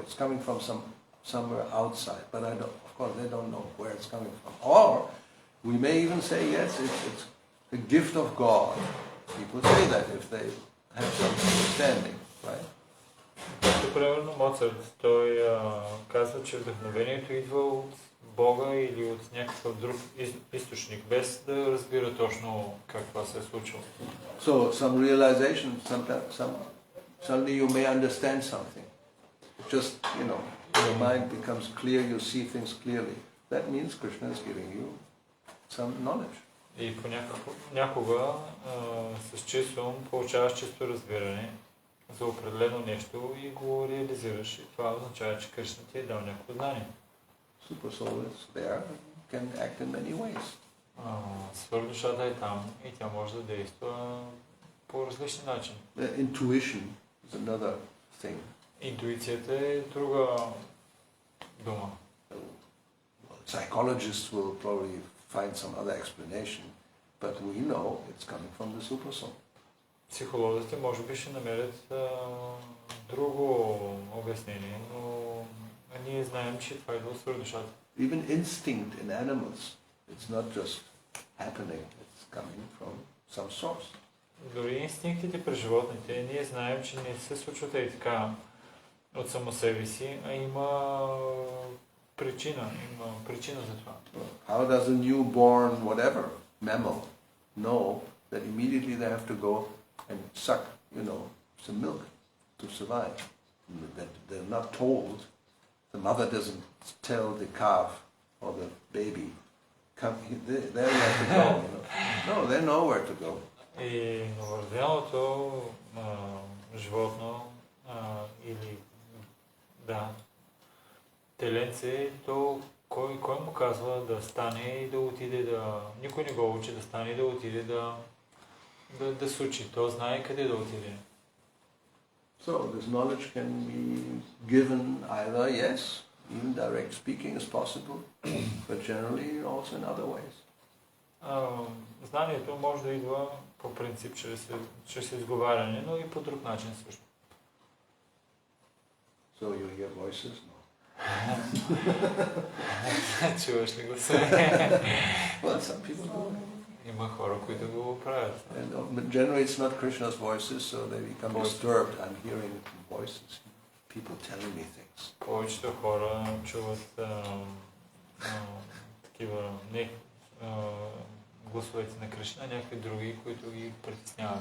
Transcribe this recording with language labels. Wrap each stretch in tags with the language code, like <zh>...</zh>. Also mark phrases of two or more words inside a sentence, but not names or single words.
<en>It's coming from somewhere outside, but of course they don't know where it's coming from. Or we may even say, yes, it's a gift of God. People say that if they have some understanding, right?</en> <bg>Както примерно Моцарт, той казва, че вдъхновението идва от Бога или от някакъв друг източник, без да разбира точно как това се е случило.</bg> <en>So some realization, suddenly you may understand something. Just, your mind becomes clear, you see things clearly. That means Krishna is giving you some knowledge.</en> <bg>И някога с чист ум получаваш чисто разбиране за определено нещо и го реализираш. И това означава, че Кришна ти е дал някакво знание.</bg> <en>Super soul is there, can act in many ways.</en> <bg>Свърхдушата е там и тя може да действа по различни начини.</bg> <en>Intuition is another thing.</en> <bg>Интуицията е друга дума.</bg> <en>Psychologists will probably find some other explanation, but we know it's coming from the supersoul.</en> <bg>Психолозите може би ще намерят друго обяснение, но ние знаем, че това идва от свръхдушата.</bg> <en>Even instinct in animals, it's not just happening, it's coming from some source.</en> <bg>Дори инстинктите при животните, ние знаем, че не се случват и така от само себе си, а има причина за това.</bg> <en>How does a newborn, whatever, mammal, know that immediately they have to go and suck, some milk to survive? That they're not told. The mother doesn't tell the calf or the baby, come there you have to go. No, they know where to go.</en> <bg>И новороденото животно или теленце, то кой му казва да стане и да отиде никой не го учи да стане и да отиде да се учи. То знае къде да отиде.</bg> <en>So this knowledge can be given either, yes, even direct speaking is possible, but generally also in other ways.</en> <bg>Знанието може да идва по принцип чрез изговаряне, но и по друг начин също.</bg> <en>So you hear voices? No.</en> <bg>Чуваш ли гласове?</bg> <en>Well, some people do.</en> <bg>Има хора, които го правят.</bg> <en>But generally it's not Krishna's voices, so they become disturbed. I'm hearing voices, people telling me things.</en> <bg>Повечето хора чуват такива гласовете на Кришна, някакви други, които ги притесняват.</bg>